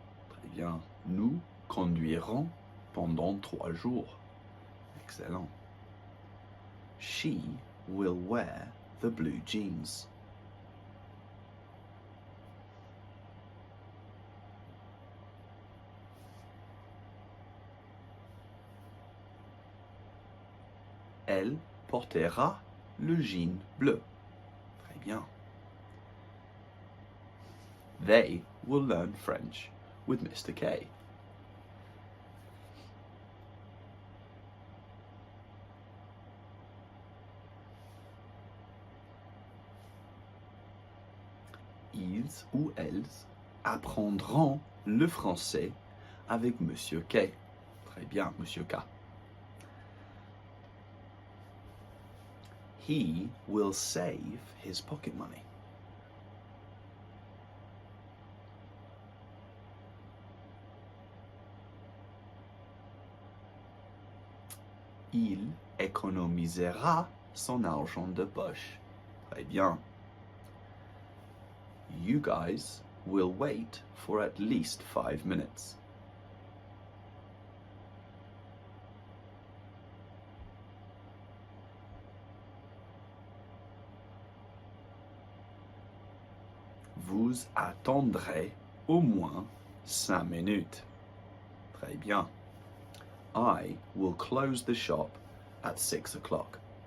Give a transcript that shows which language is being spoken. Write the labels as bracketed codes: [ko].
[fr] Très bien. Nous conduirons pendant 3 jours. Excellent. [en] She will wear the blue jeans. [fr] Elle portera le jean bleu. Très bien. [en] They will learn French with Mr. K. [fr] Ils ou elles apprendront le français avec Monsieur K. Très bien, Monsieur K. [en] He will save his pocket money. [fr] Il économisera son argent de poche. Très bien. [en] You guys will wait for at least 5 minutes. [fr] Vous attendrez au moins 5 minutes. Très bien. [en] I will close the shop at 6 o'clock.